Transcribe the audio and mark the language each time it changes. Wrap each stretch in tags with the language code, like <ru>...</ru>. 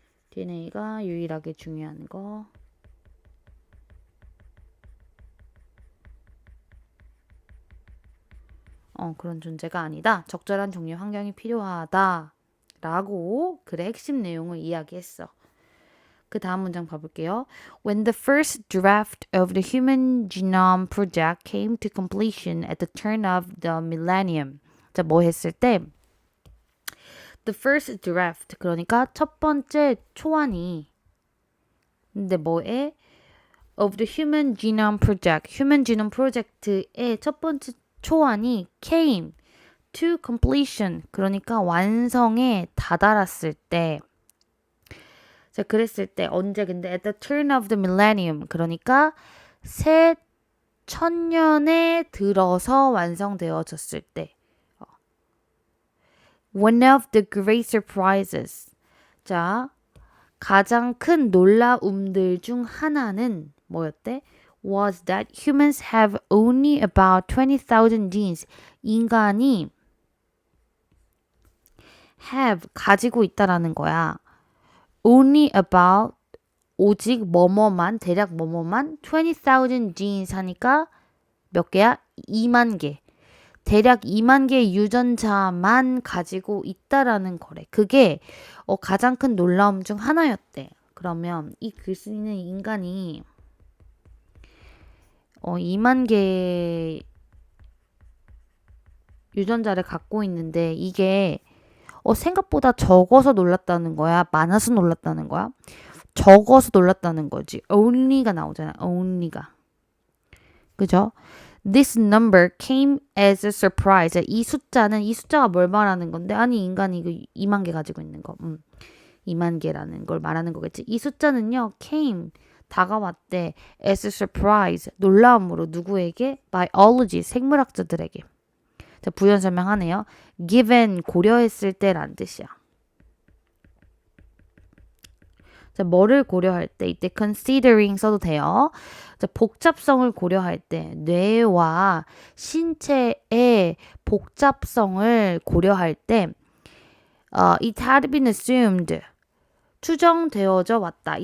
<ko>DNA가 유일하게 중요한 거. 그런 존재가 아니다. 적절한 종류의 환경이 필요하다. 라고 글의 핵심 내용을 이야기했어. 그 다음 문장 봐볼게요.</ko> <en>When the first draft of the Human Genome Project came to completion at the turn of the millennium.</en> <ko>자, 뭐 했을 때?</ko> <en>The first draft,</en> <ko>그러니까 첫 번째 초안이. 근데 뭐에?</ko> <en>Of the Human Genome Project. Human Genome Project의</en> <ko>첫 번째 초안이</ko> <en>came to completion.</en> <ko>그러니까 완성에 다다랐을 때. 자, 그랬을 때 언제 근데</ko> <en>at the turn of the millennium.</en> <ko>그러니까 새 천년에 들어서 완성되어졌을 때.</ko> <en>One of the great surprises.</en> <ko>자, 가장 큰 놀라움들 중 하나는 뭐였대?</ko> <en>Was that humans have only about 20,000 genes.</en> <ko>인간이</ko> <en>have</en> <ko>가지고 있다라는 거야.</ko> <en>Only about</en> <ko>오직 뭐뭐만 대략 뭐뭐만</ko> <en>20,000 genes</en> <ko>하니까 몇 개야? 2만 개. 대략 2만 개의 유전자만 가지고 있다라는 거래. 그게 가장 큰 놀라움 중 하나였대. 그러면 이 글쓰는 인간이 2만 개의 유전자를 갖고 있는데 이게 생각보다 적어서 놀랐다는 거야? 많아서 놀랐다는 거야? 적어서 놀랐다는 거지. only가 나오잖아. only가. 그죠?</ko> <en>This number came as a surprise.</en> <ko>이 숫자가 뭘 말하는 건데? 아니, 인간이 2만 개 가지고 있는 거. 2만 개라는 걸 말하는 거겠지. 이 숫자는요, came, 다가왔대.</ko> <en>as a surprise,</en> <ko>놀라움으로 누구에게? biology, 생물학자들에게. 자, 부연 설명하네요. given, 고려했을 때란 뜻이야. 자, 뭐를 고려할 때? 이때 considering 써도 돼요. 자, 복잡성을 고려할 때, 뇌와 신체의 복잡성을 고려할 때,</ko> <en>it had been assumed,</en> <ko>추정되어져 왔다.</ko>